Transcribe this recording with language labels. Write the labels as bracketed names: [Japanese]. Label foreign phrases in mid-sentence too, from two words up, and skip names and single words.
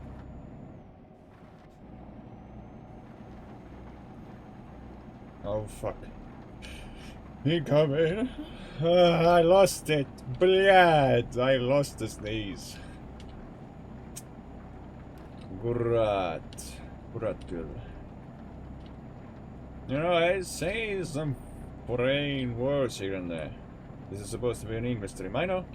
[English] Oh fuck. Incoming. I lost it. Блядь, I lost the sneeze. [Estonian] Kurat. Kurat küll. [English] You know, I say some foreign words here and there. This is supposed to be an English stream. I know.